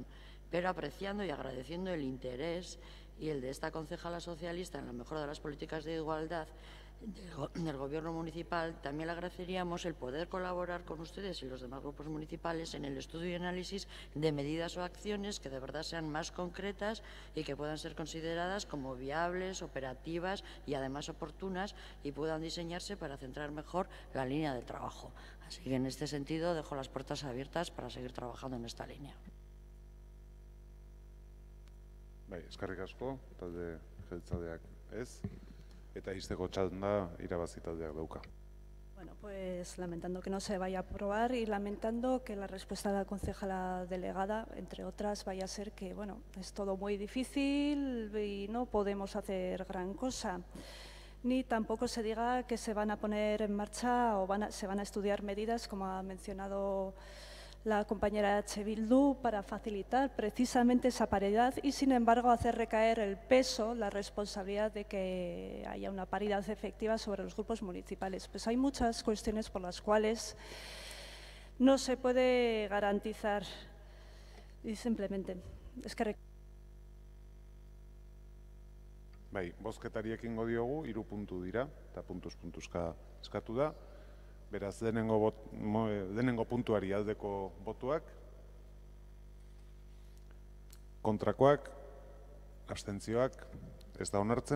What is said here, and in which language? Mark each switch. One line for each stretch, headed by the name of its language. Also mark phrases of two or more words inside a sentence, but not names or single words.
Spanish: Pero apreciando y agradeciendo el interés y el de esta concejala socialista en la mejora de las políticas de igualdad del Gobierno municipal, también le agradeceríamos el poder colaborar con ustedes y los demás grupos municipales en el estudio y análisis de medidas o acciones que de verdad sean más concretas y que puedan ser consideradas como viables, operativas y además oportunas, y puedan diseñarse para centrar mejor la línea de trabajo. Así que en este sentido dejo las puertas abiertas para seguir trabajando en esta línea.
Basque: Bai, eskerrik asko, talde jeltzaleak ez. Eta izteko txanda irabazi taldeak dauka.
Spanish: Bueno, pues lamentando que no se vaya a aprobar y lamentando que la respuesta de la concejala delegada, entre otras, vaya a ser que, bueno, es todo muy difícil y no podemos hacer gran cosa. Ni tampoco se diga que se van a poner en marcha o se van a estudiar medidas, como ha mencionado la compañera H. Bildu, para facilitar precisamente esa paridad y, sin embargo, hacer recaer el peso, la responsabilidad de que haya una paridad efectiva sobre los grupos municipales. Pues hay muchas cuestiones por las cuales no se puede garantizar, y simplemente es que...
Basque: Bai, bozketari ekingo diogu, 3 puntu dira, eta puntuz-puntuzka eskatu da. Beraz, denengo puntuari aldeko botuak, kontrakoak, abstentzioak, ez da onartzen.